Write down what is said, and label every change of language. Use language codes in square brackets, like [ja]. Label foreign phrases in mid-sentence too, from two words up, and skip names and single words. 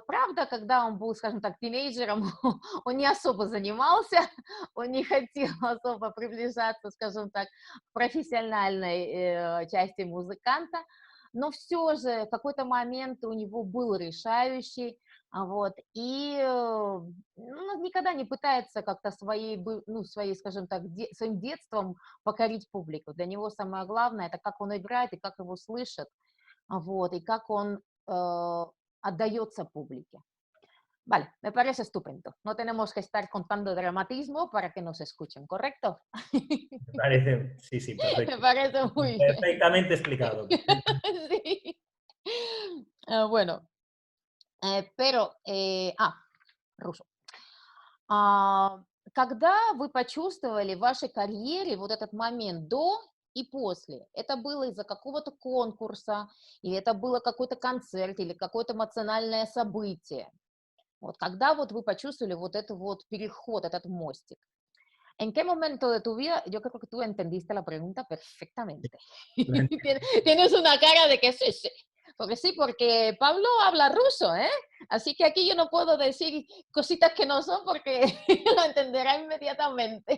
[ru] Правда, когда он был, скажем так, тинейджером, он не особо занимался, он не хотел особо приближаться, скажем так, к профессиональной части музыканта, но все же в какой-то момент у него был решающий, вот, и ну, никогда не пытается как-то своей, скажем так, своим детством покорить публику. Для него самое главное, это как он играет и как его слышат, вот, и как он отдается публике. [es] Vale, me parece estupendo. No tenemos que estar contando dramatismo para que nos escuchen, ¿correcto? Me parece, sí, sí, Me perfecto. parece muy bien. Perfectamente explicado. Sí. Bueno, pero, руso. [ru] Когда вы почувствовали в вашей карьере вот этот момент до и после? Это было из-за какого-то конкурса, или это было какой-то концерт, или какое-то эмоциональное событие? Вот когда вот вы почувствовали вот этот вот переход, этот мостик? [es] ¿En qué momento de tu vida? Yo creo que tú entendiste la pregunta perfectamente. Tienes una cara de que sí, sí. Porque sí, porque Pablo habla ruso, ¿eh? Así que aquí yo no puedo decir cositas que no son porque lo entenderá inmediatamente.